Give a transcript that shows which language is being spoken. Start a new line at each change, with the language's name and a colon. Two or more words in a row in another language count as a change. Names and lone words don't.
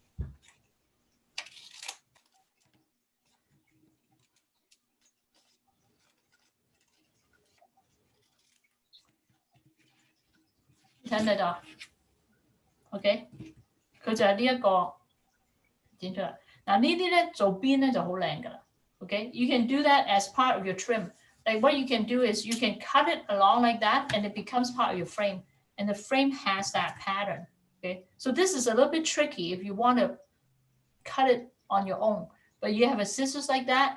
Cantonese: 睇唔睇到 ？OK？佢就係呢一個。剪出嚟嗱呢啲咧做邊咧就好靚噶啦 ，OK？
English: You can do that as part of your trim. Like what you can do is you can cut it along like that, and it becomes part of your frame, and the frame has that pattern. Okay? So this is a little bit tricky if you want to cut it on your own, but you have a scissors like that.